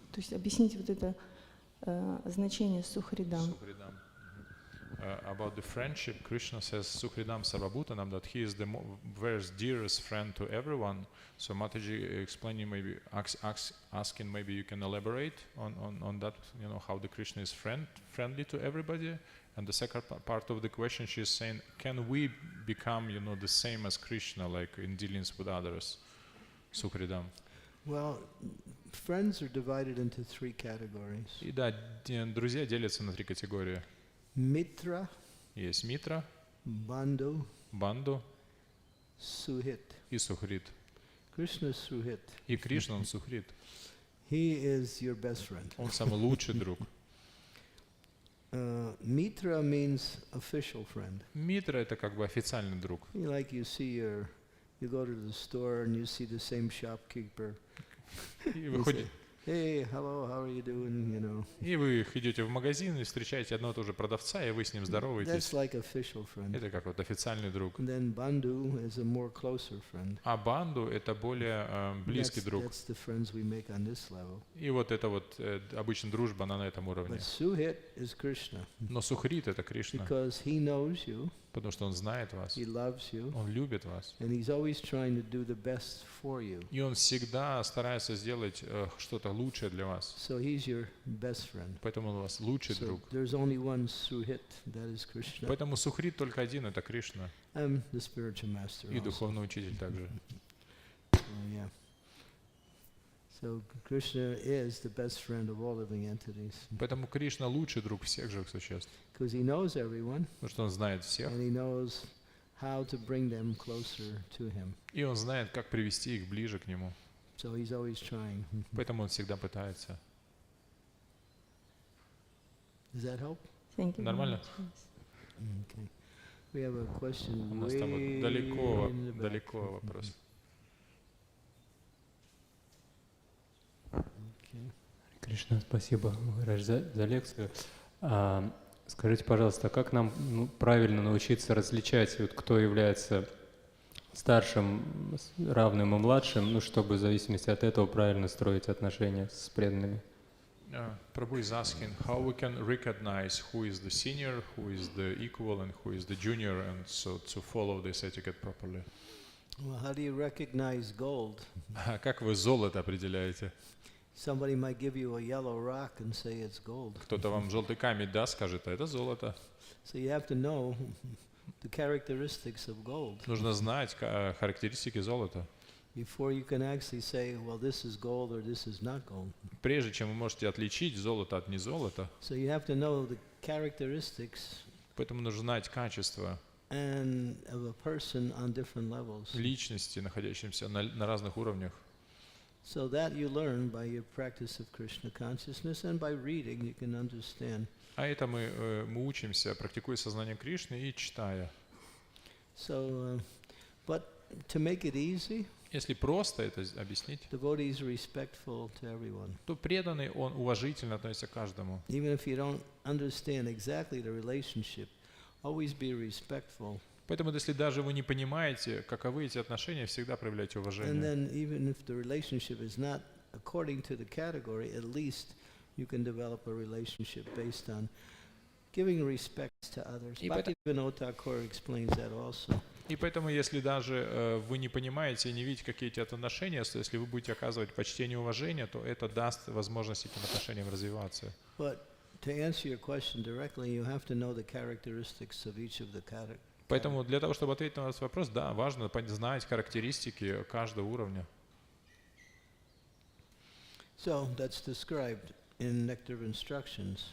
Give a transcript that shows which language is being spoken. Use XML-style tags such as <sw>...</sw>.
<ru>То есть объясните вот это значение Сухридам.</ru> <en>About the friendship, Krishna says</en> <sa>Sukhridam Sarvabhutanam,</sa> <en>that he is the very dearest friend to everyone. So Mataji explaining, maybe asking, maybe you can elaborate on that, how the Krishna is friendly to everybody. And the second part of the question, she is saying, can we become, the same as Krishna, like in dealings with others? Sukhridam. Well, friends are divided into three categories.</en> <ru>И да, друзья делятся на три категории.</ru> <en>Mitra,</en> <ru>Есть митра,</ru> <en>Bandhu,</en> <ru>банду</ru> <en>Suhit.</en> <ru>и сухрит.</ru> <en>Krishna is Suhit.</en> <ru>И Кришна, он сухрит.</ru> <en>He is your best friend.</en> <ru>Он самый лучший друг.</ru> <en>Mitra means official friend.</en> <ru>Митра — это как бы официальный друг.</ru> <en>Like you go to the store and you see the same shopkeeper.</en> <ru>И вы ходите,</ru> <en>Hey, hello, how are you doing?</en> <ru>И вы идете в магазин и встречаете одного и того же продавца, и вы с ним здороваетесь.</ru> <en>That's like official friend.</en> <ru>Это как вот официальный друг.</ru> <en>And then Bandhu is a more closer friend.</en> <ru>А банду — это более близкий друг.</ru> <en>That's the friends we make on this level.</en> <ru>И вот это вот обычно дружба, она на этом уровне.</ru> <en>But Suhit is Krishna.</en> <ru>Но сухрит — это Кришна.</ru> <en>Because he knows you.</en> <ru>Потому что Он знает вас,</ru> <en>He loves you,</en> <ru>Он любит вас.</ru> <en>and He's always trying to do the best for you.</en> <ru>И Он всегда старается сделать что-то лучшее для вас.</ru> <en>So He's your best friend.</en> <ru>Поэтому Он у вас лучший</ru> <en>So</en> <ru>друг.</ru> <en>there's only one Suhit, that is Krishna.</en> <ru>Поэтому Сухрит только один, это Кришна.</ru> <en>I'm the spiritual master</en> <ru>И</ru> <en>also.</en> <ru>духовный учитель также.</ru> <en>Yeah. So Krishna is the best friend of all living entities.</en> <ru>Поэтому Кришна лучший друг всех живых существ.</ru> <en>Because He knows everyone,</en> <ru>Потому что Он знает всех.</ru> <en>and He knows how to bring them closer to Him.</en> <ru>И Он знает, как привести их ближе к Нему.</ru> <en>So He's always trying.</en> <ru>Поэтому Он всегда пытается.</ru> <en>Does that help? Thank you. very</en> <ru>Нормально?</ru> <en>much, yes. Okay. We have a question</en> <ru>У нас там</ru> <en>way</en> <ru>вот далеко,</ru> <en>in the back.</en> <ru>далеко вопрос.</ru> <en>Okay.</en> <ru>Кришна, спасибо, Махарадж, за лекцию. Скажите, пожалуйста, как нам правильно научиться различать, вот, кто является старшим, равным и младшим, чтобы в зависимости от этого правильно строить отношения с преданными?</ru> <en>Prabhu is asking how we can recognize who is the senior, who is the equal, and who is the junior, and so to follow this etiquette properly. Well, how do you recognize gold?</en> <ru>Как вы золото определяете?</ru> <en>Somebody might give you a yellow rock and say it's gold.</en> <ru>Кто-то вам желтый камень даст, скажет, а это золото.</ru> <en>So you have to know the characteristics of gold</en> <ru>Нужно знать характеристики золота,</ru> <en>before you can actually say, well, this is gold or this is not gold.</en> <ru>прежде чем вы можете отличить золото от незолота.</ru> <en>So you have to know the characteristics</en> <ru>Поэтому нужно знать качество</ru> <en>and of a person on different levels.</en> <ru>личности, находящимся на разных уровнях.</ru> <en>So that you learn by your practice of Krishna consciousness, and by reading you can understand.</en> <ru>А это мы учимся, практикуя сознание Кришны и читая.</ru> <en>So, but to make it easy,</en> <ru>Если просто это объяснить,</ru> <en>devotee is respectful to everyone.</en> <ru>то преданный, он уважительно относится к каждому.</ru> <en>Even if you don't understand exactly the relationship, always be respectful.</en> <ru>Поэтому, если даже вы не понимаете, каковы эти отношения, всегда проявляйте</ru> <en>And</en> <ru>уважение.</ru> <en>then even if the relationship is not according to the category, at least you can develop a relationship based on giving respect to others. Bhaktivinoda Thakur explains that also.</en> <ru>И поэтому, если даже вы не понимаете и не видите, какие эти отношения, то если вы будете оказывать почтение и уважение, то это даст возможность этим отношениям развиваться.</ru> <en>But to answer your question directly, you have to know the characteristics of each of the categories.</en> <ru>Поэтому для того, чтобы ответить на ваш вопрос, да, важно знать характеристики каждого уровня.</ru> <en>So that's described in Nectar of Instructions.</en>